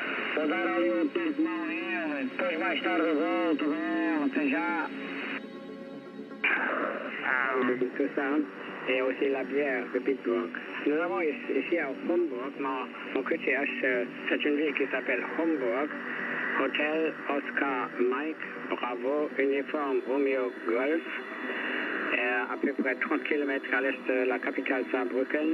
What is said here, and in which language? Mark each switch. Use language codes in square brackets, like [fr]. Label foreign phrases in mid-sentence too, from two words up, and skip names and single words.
[pt] Vou dar ali um tempo de mão nele, depois mais tarde volto com ela, até já. [fr] Tout ça, et aussi la bière de Pittsburgh. Nous avons ici à Homburg, mon QTH, c'est une ville qui s'appelle Homburg, Hotel Oscar Mike, Bravo, Uniforme Romeo Golf, à peu près 30 km à l'est de la capitale Saarbrücken.